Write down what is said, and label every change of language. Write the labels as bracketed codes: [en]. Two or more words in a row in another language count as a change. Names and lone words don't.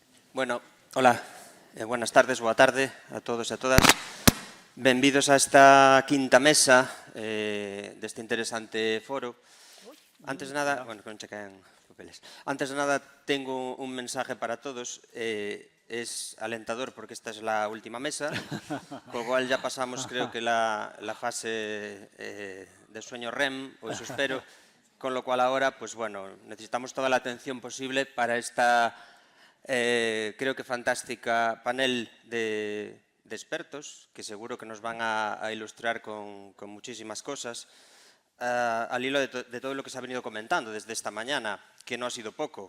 [es] Bueno, hola, buenas tardes, [gl] boa tarde a todos e a todas. Benvidos a esta quinta mesa deste interesante foro. Antes de nada, bueno, que non che caen papeles. [es] Antes de nada, tengo un mensaje para todos. Es alentador porque esta es la última mesa, con lo cual ya pasamos, creo que la fase de sueño REM, o eso espero, con lo cual ahora, pues bueno, necesitamos toda la atención posible para esta creo que fantástica panel de expertos que seguro que nos van a ilustrar con muchísimas cosas al hilo de todo lo que se ha venido comentando desde esta mañana, que no ha sido poco.